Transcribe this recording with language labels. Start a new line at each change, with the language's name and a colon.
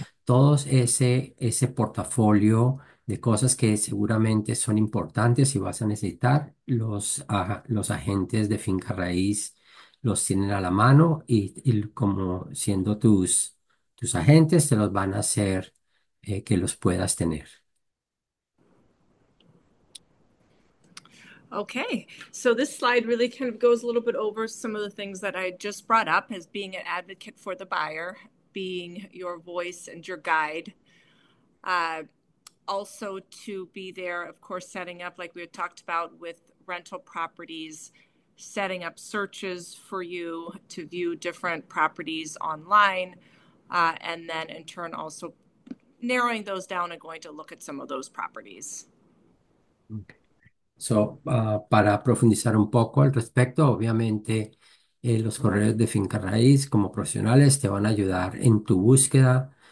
Spanish: Todos ese portafolio de cosas que seguramente son importantes y vas a necesitar, los agentes de finca raíz los tienen a la mano y como siendo tus agentes, te los van a hacer que los puedas tener.
English: Okay, so this slide really kind of goes a little bit over some of the things that I just brought up as being an advocate for the buyer, being your voice and your guide. Uh, Also to be there, of course, setting up, like we had talked about with rental properties, setting up searches for you to view different properties online, and then in turn also narrowing those down and going to look at some of those properties.
Spanish: Para profundizar un poco al respecto, obviamente los corredores de finca raíz como profesionales te van a ayudar en tu búsqueda.